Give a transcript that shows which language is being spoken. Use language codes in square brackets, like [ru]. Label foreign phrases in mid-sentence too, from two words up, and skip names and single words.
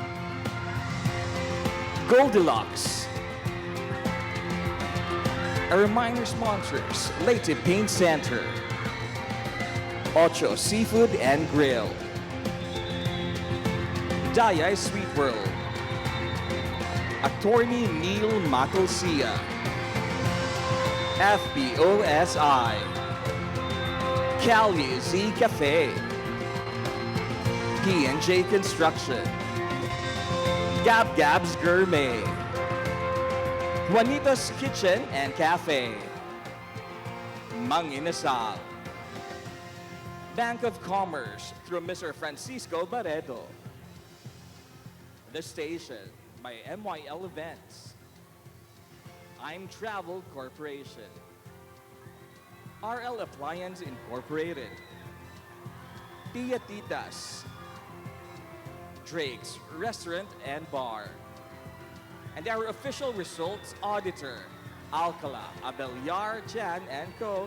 [en] Goldilocks, our minor sponsors, Leyte Paint Center, Ocho Seafood and Grill, Dayay Sweet World, Attorney Neil Macalcia, FBOSI, Cali Z Cafe, P&J Construction, Gab Gab's Gourmet, Juanito's Kitchen and Cafe, Mang Inasal, Bank of Commerce through Mr. Francisco Barredo, The Station by MYL Events, I'm Travel Corporation, RL Appliance Incorporated, Tia Titas, Drake's Restaurant and Bar, and our official results auditor, Alcala, Abelyar, Jan and Co.